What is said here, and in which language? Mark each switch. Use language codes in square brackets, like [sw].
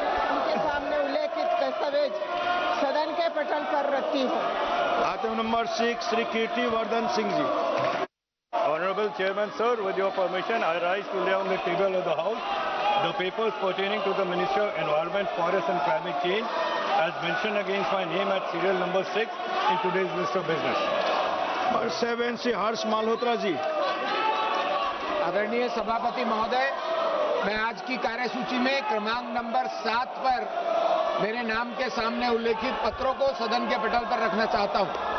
[hi] उनके सामने उल्लेखित दस्तावेज सदन के पटल पर रखती हूँ। [en] Item number 6, Shri Kirti Vardhan Singh ji. Honorable Chairman, sir, with your permission, I rise to lay on the table of the House the papers pertaining to the Ministry of Environment, Forest and Climate Change as mentioned against my name at serial number 6 in today's list of business. Number 7, Shri Harsh Malhotra ji. [hi] आदरणीय सभापति महोदय, मैं आज की कार्यसूची में क्रमांक number 7 पर मेरे नाम के सामने उल्लेखित पत्रों को सदन के पटल पर रखना चाहता हूं।